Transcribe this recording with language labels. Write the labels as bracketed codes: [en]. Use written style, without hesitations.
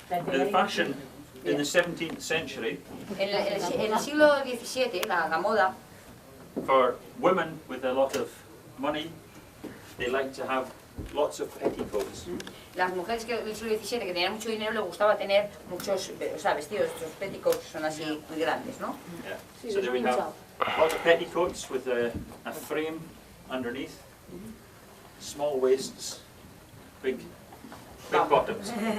[en] The fashion in the 17th century [es] En el siglo XVII, la moda, [en] for women with a lot of money, they like to have lots of petticoats. [es] las mujeres que del siglo XVII que tenían mucho dinero les gustaba tener muchos, o sea, vestidos, estos petticoats son así muy grandes, ¿no? [en] Yeah. So they would have lots of petticoats with a frame underneath, small waists, big bottoms.